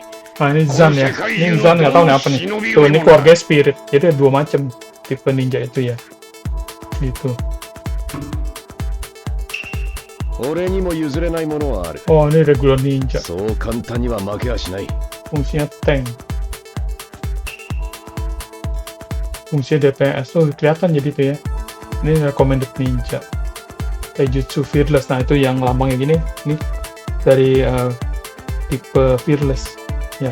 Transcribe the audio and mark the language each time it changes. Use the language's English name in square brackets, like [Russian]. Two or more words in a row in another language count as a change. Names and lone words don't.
[Indonesian] Nah ini Zan ya, ini Zan nggak tahu nih apa nih. Tuh ini keluarga Spirit, jadi ada 2 macam tipe ninja itu ya. Gitu. [Japanese] 俺にも譲れないものはある。 [Indonesian] Oh ini [English] regular ninja, [Japanese] そう簡単には負けはしない。 [Indonesian] fungsinya tank. Fungsinya DPS tuh kelihatan jadi tuh ya. Ini [English] recommended ninja. [Indonesian] Taijutsu Fearless, nah itu yang lambangnya gini, ini dari tipe Fearless ya.